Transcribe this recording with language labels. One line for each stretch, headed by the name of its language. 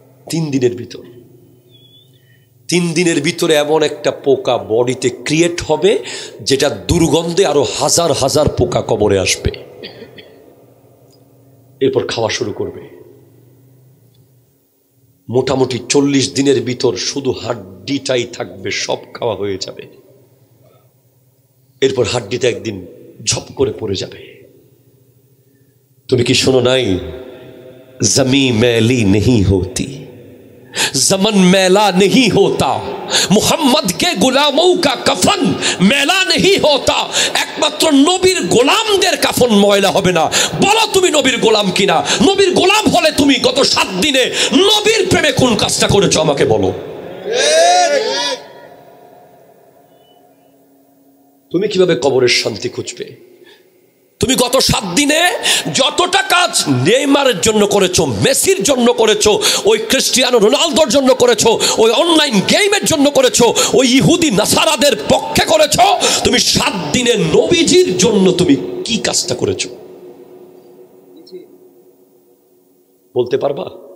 Bangla: 3 দিনের ভিতর, 3 দিনের ভিতরে এমন একটা পোকা বডিতে ক্রিয়েট হবে যেটা দুর্গন্ধে আরো হাজার হাজার পোকা কবরে আসবে, এরপর খাওয়া শুরু করবে। মোটামুটি 40 দিনের ভিতর শুধু হাড্ডিটাই থাকবে, সব খাওয়া হয়ে যাবে। এরপর হাড্ডিটা একদিন ঝপ করে পড়ে যাবে। তুমি কি শোনো নাই,
Hindi: জমি मैली नहीं होती, जमन मैला नहीं होता, मुहम्मद के गुलामों का कफन मैला नहीं होता।
Bangla: একমাত্র নবীর গোলামদের কাফন ময়লা হবে না। বলো তুমি নবীর গোলাম কিনা? নবীর গোলাম হলে তুমি গত 7 দিনে নবীর প্রেমে কোন কাজটা করেছো আমাকে বলো। তুমি কিভাবে কবরের শান্তি খুঁজবে? তুমি গত 7 দিনে যতটা কাজ নেইমারের জন্য করেছো, মেসির জন্য করেছো, ওই ক্রিস্টিয়ানো রোনালদোর জন্য করেছো, ওই অনলাইন গেমের জন্য করেছো, ওই ইহুদি নাসারাদের পক্ষে করেছো, তুমি 7 দিনে নবীজির জন্য তুমি কি কাজটা করেছো বলতে পারবা?